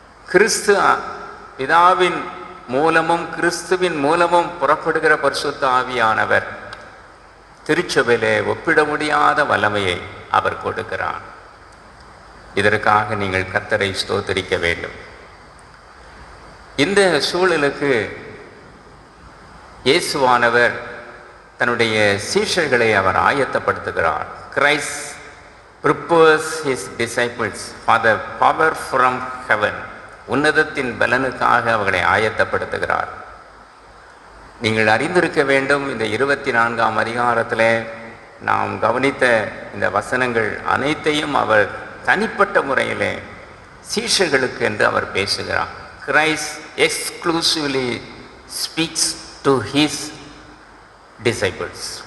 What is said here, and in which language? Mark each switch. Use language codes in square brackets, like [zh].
[ta] கிறிஸ்து பிதாவின் மூலமும் கிறிஸ்துவின் மூலமும் புறப்படுகிற பரிசுத்த ஆவியானவர் திருச்சபையிலே ஒப்பிட முடியாத வல்லமையை அவர் கொடுக்கிறார். இதற்காக நீங்கள் கர்த்தரை ஸ்தோத்திரிக்க வேண்டும். இந்த சூழலுக்கு இயேசுவானவர் தன்னுடைய சீஷர்களை அவர் ஆயத்தப்படுத்துகிறார். [en] Christ prepares his disciples for the power from heaven. [ta] உன்னதத்தின் பலனுக்காக அவர்களை ஆயத்தப்படுத்துகிறார். நீங்கள் அறிந்திருக்க வேண்டும், இந்த 24ஆம் அதிகாரத்தில் நாம் கவனித்த இந்த வசனங்கள் அனைத்தையும் அவர் தனிப்பட்ட முறையிலே சீஷர்களுக்கு என்று அவர் பேசுகிறார். [en] Christ exclusively speaks to his disciples.